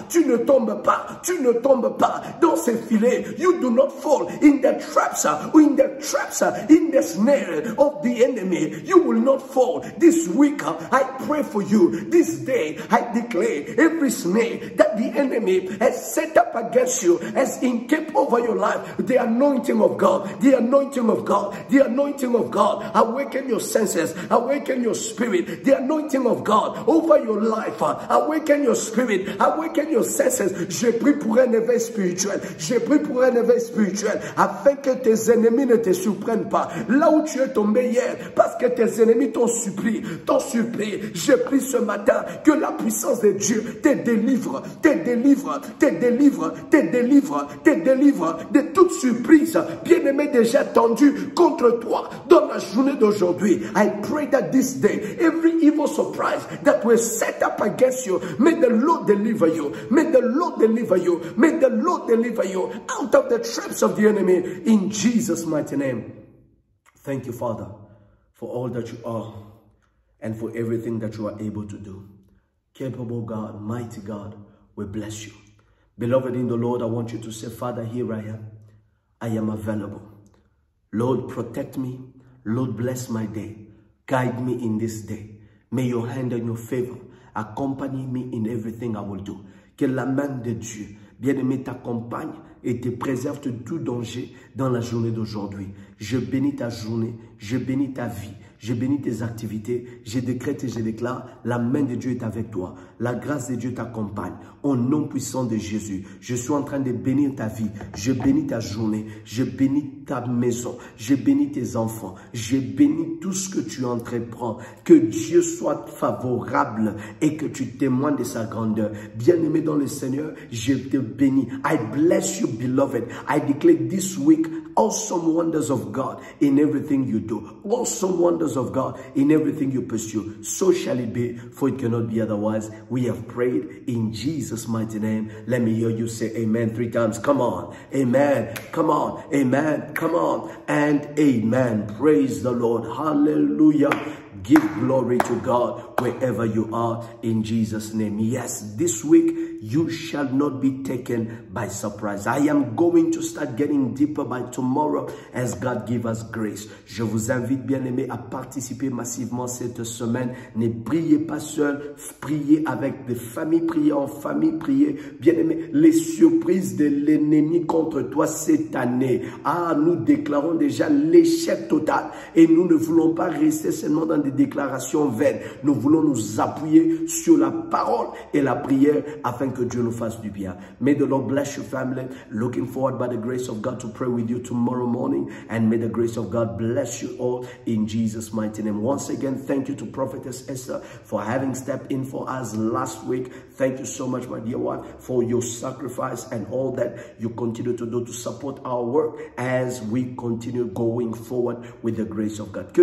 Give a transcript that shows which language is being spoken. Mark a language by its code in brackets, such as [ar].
[fr] Tu ne tombes pas, tu ne tombes pas dans ces filets. [en] You do not fall in the traps, in the snare of the enemy. You will not fall. This week, I pray for you. This day, I declare every snare that the enemy has set up against you, has encamped over your life, the anointing of God, the anointing of God, the anointing of God. Awaken your senses, awaken your spirit, the anointing of God over your life. Awaken your spirit, awaken your senses. [fr] Je prie pour un éveil spirituel. Je prie pour un éveil spirituel afin que tes ennemis ne te surprennent pas. Là où tu es tombé hier, parce que tes ennemis t'ont surpris. Je prie ce matin que la puissance de Dieu te délivre, de toute surprise, bien-aimé, déjà tendue contre toi dans la journée d'aujourd'hui. [en] I pray that this day, every evil surprise that was set up against you, may the Lord deliver you. May the Lord deliver you. May the Lord deliver you out of the traps of the enemy in Jesus' mighty name. Thank you, Father, for all that you are and for everything that you are able to do. Capable God, mighty God, we bless you. Beloved in the Lord, I want you to say, Father, here I am. I am available. Lord, protect me. Lord, bless my day. Guide me in this day. May your hand and your favor accompany me in everything I will do. [fr] Que la main de Dieu, bien-aimé, t'accompagne et te préserve de tout danger dans la journée d'aujourd'hui. Je bénis ta journée, je bénis ta vie, je bénis tes activités, je décrète et je déclare, la main de Dieu est avec toi. La grâce de Dieu t'accompagne. Au nom puissant de Jésus, je suis en train de bénir ta vie. Je bénis ta journée. Je bénis ta maison. Je bénis tes enfants. Je bénis tout ce que tu entreprends. Que Dieu soit favorable et que tu témoignes de sa grandeur. Bien-aimé dans le Seigneur, je te bénis. [en] I bless you, beloved. I declare this week awesome wonders of God in everything you do. Awesome wonders of God in everything you pursue. So shall it be, for it cannot be otherwise. We have prayed in Jesus' mighty name. Let me hear you say amen 3 times. Come on. Amen. Come on. Amen. Come on. And amen. Praise the Lord. Hallelujah. Give glory to God wherever you are in Jesus' name. Yes, this week you shall not be taken by surprise. I am going to start getting deeper by tomorrow as God give us grace. [fr] Je vous invite, bien-aimés, à participer massivement cette semaine. Ne priez pas seul, priez avec des familles, priez en famille, priez. Bien-aimés, les surprises de l'ennemi contre toi cette année. Ah, nous déclarons déjà l'échec total et nous ne voulons pas rester seulement dans des déclarations vaines. Nous voulons nous appuyer sur la parole et la prière afin que Dieu nous fasse du bien. [en] May the Lord bless your family. Looking forward by the grace of God to pray with you tomorrow morning, and may the grace of God bless you all in Jesus' mighty name. Once again, thank you to Prophetess Esther for having stepped in for us last week. Thank you so much, my dear one, for your sacrifice and all that you continue to do to support our work as we continue going forward with the grace of God.